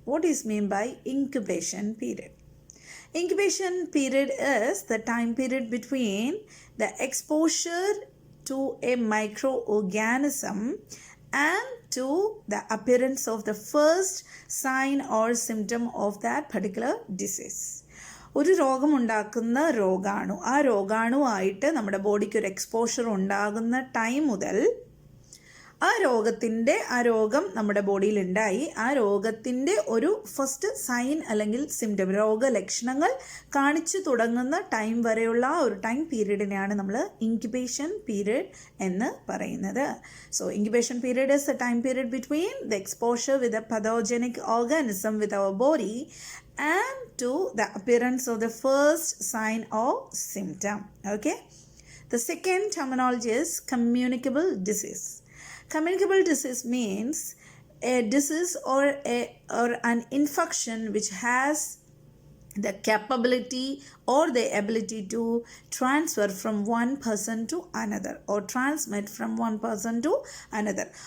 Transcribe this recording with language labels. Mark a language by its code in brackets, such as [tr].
[en] What is meant by incubation period? Incubation period is the time period between the exposure to a microorganism and to the appearance of the first sign or symptom of that particular disease. [ml] ഒരു രോഗമുണ്ടാക്കുന്ന രോഗാണു, ആ രോഗാണുവായിട്ട് നമ്മുടെ ബോഡിക്ക് ഒരു exposure ഉണ്ടാകുന്ന time മുതൽ ആ രോഗം നമ്മുടെ ബോഡിയിൽ ഉണ്ടായി, ആ രോഗത്തിൻ്റെ ഒരു ഫസ്റ്റ് സൈൻ അല്ലെങ്കിൽ സിംറ്റം, രോഗലക്ഷണങ്ങൾ കാണിച്ചു തുടങ്ങുന്ന ടൈം വരെയുള്ള ആ ഒരു ടൈം പീരീഡിനെയാണ് നമ്മൾ ഇൻക്യുബേഷൻ പീരീഡ് എന്ന് പറയുന്നത്. [en] So incubation period is a time period between the exposure with a pathogenic organism with our body and to the appearance of the first sign or symptom. Okay, the second terminology is communicable disease. Communicable disease means a disease or an infection which has the capability or the ability to transfer from one person to another or transmit from one person to another.